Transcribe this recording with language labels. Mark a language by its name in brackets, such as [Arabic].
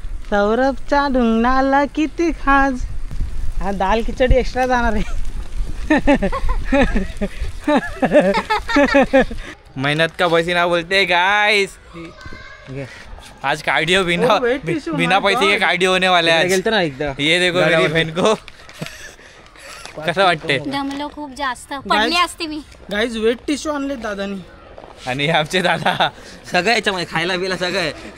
[Marathi] सौरभच्या ढुंगणाला किती खाज. हा दाल खिचडी एक्स्ट्रा जाणार आहे. [Hindi] मेहनत का पसीना बोलते गाइस. आज कार्डियो बिना बिना पैसे के कार्डियो होने वाले हैं। [Marathi] ना एकदा [Hindi] ये देखो मेरी बहन को [Marathi] कसं वाटते? दमलो खूप जास्त, पडली असते मी. गाईज वेट टिश्यू आणले दादानी. आणि आमचे दादा सगळं याच्यामध्ये खायला बिला सगळं आहे.